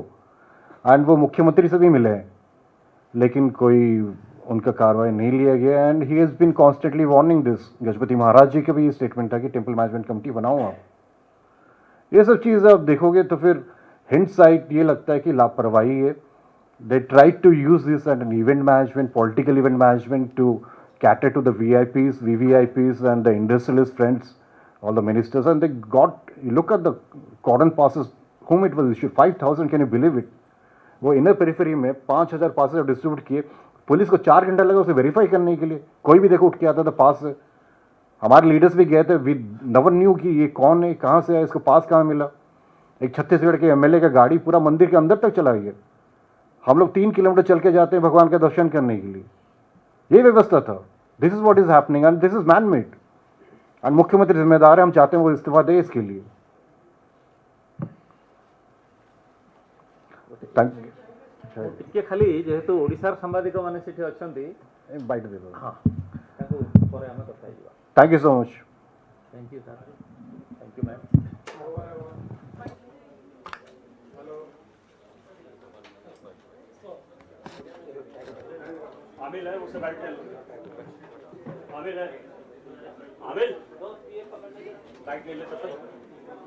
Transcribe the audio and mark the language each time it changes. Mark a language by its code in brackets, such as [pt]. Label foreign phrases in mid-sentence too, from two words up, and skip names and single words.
[hi] एंड वो मुख्यमंत्री से भी मिले हैं, लेकिन कोई उनका कार्रवाई नहीं लिया गया. [en] and he has been constantly warning this. [hi] गजपति महाराज जी का भी ये स्टेटमेंट था कि [en] temple management committee [hi] बनाओ आप. ये सब चीज़ आप देखोगे तो फिर हिंट साइड ये लगता है कि लापरवाही है. [en] They tried to use this as an event management, political event management to cater to the VIPs, VVIPs and the industrialist friends, all the ministers, and they got, you look at the cordon passes, whom it was issued, 5,000, can you believe it? [hi] वो [en] inner periphery [hi] में 5,000 [en] passes distribute [hi] किए. पुलिस को 4 घंटा लगा उसे वेरीफाई करने के लिए. कोई भी देखो उठ के आता था पास से. हमारे लीडर्स भी गए थे, [en] we never knew [hi] कि ये कौन है, कहाँ से है, इसको पास कहाँ मिला. एक छत्तीसगढ़ के एमएलए का गाड़ी पूरा मंदिर के अंदर तक चला गया. हम लोग 3 किलोमीटर चल के जाते हैं भगवान का दर्शन करने के लिए. ये व्यवस्था था. [en] this is what is happening and this is man made. [hi] एंड मुख्यमंत्री जिम्मेदार है, हम चाहते हैं वो इस्तीफा दे इसके लिए. [or] ଟିକେ ଖାଲି ଯେହେତୁ ଓଡ଼ିଶାର ସାମ୍ବାଦିକ ମାନେ ସେଠି ଅଛନ୍ତି [hi] बाइट दे दो. ହଁ ତାଙ୍କୁ ପରେ ଆମେ କଥା ହେଇଯିବା. [en] thank you so much. thank you sir. thank you ma'am. आमिल है उससे बैठ के आमिल है आमिल बैठ ले ले तब तक